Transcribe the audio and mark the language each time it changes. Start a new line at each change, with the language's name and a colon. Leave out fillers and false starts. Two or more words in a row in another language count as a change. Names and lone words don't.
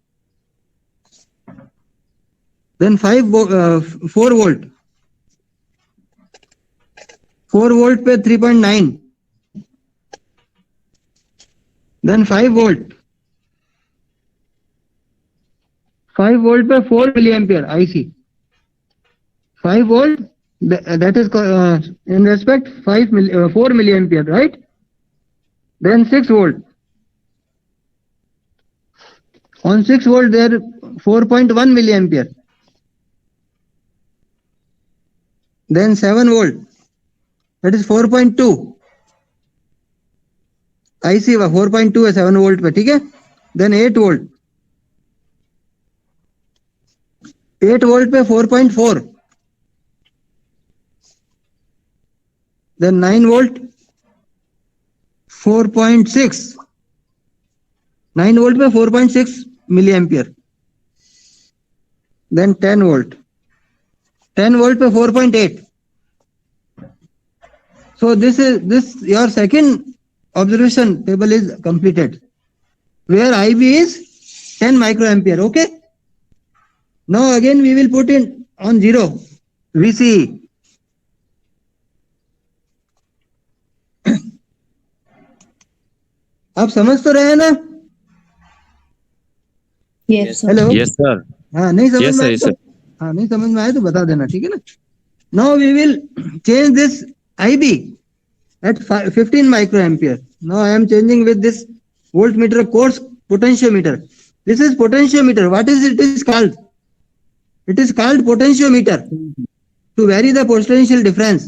English: Then 4 volt, 4 volt पे 3.9। Then 5 volt, 5 volt पे 4 milli ampere IC. 5 volt, that is in respect 4 milli ampere, right? Then 6 volt, on 6 volt there 4.1 milli ampere. Then 7 volt, that is 4.2 IC, 4.2 है 7 volt पे,
Hindi: ठीक है।
English: Then 8 volt, 8 volt पे 4.4। Then 9 volt, 4.6, 9 volt पे 4.6 milli ampere. Then 10 volt, 10 volt पे 4.8। So this your second observation table is completed, where IB is 10 microampere. Okay, now again we will put in on 0 VCE.
Hindi: आप समझ तो रहे हैं ना?
English: Yes, sir. हेलो, Yes, sir.
Hindi: हाँ, नहीं समझ
English: Yes,
Hindi: में
English: sir,
Hindi: आए
English: yes,
Hindi: तो,
English: sir.
Hindi: हाँ, नहीं समझ में आए तो बता देना, ठीक है ना।
English: Now we will change this IB at 15 microampere. Now I am changing with this voltmeter course potentiometer. This is potentiometer. What is it is called? It is called potentiometer to vary the potential difference.